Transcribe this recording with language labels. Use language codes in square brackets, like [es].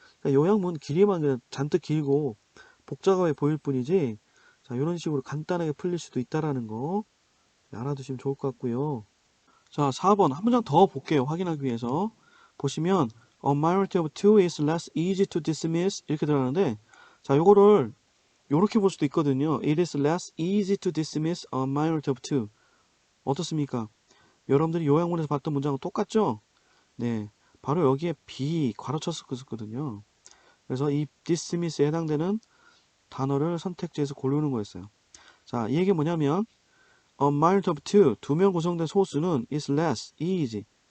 [ko] 그러니까 요약문 길이만 그냥 잔뜩 길고 복잡해 보일 뿐이지, 자, 이런 식으로 간단하게 풀릴 수도 있다라는 거 알아두시면 좋을 것 같고요. 자, 4번 한 문장 더 볼게요. 확인하기 위해서. 보시면 [en] A majority of two is less easy to dismiss [ko] 이렇게 들어가는데, 자, 요거를 요렇게 볼 수도 있거든요. [en] It is less easy to dismiss a majority of two. [ko] 어떻습니까? 여러분들이 요약문에서 봤던 문장은 똑같죠? 네, 바로 여기에 B 괄호쳤었거든요. 그래서 이 dismiss에 해당되는 단어를 선택지에서 고르는 거였어요. 자, 이 얘기 뭐냐면 [en] A majority of two, [ko] 두 명 구성된 소수는 [en] is less easy.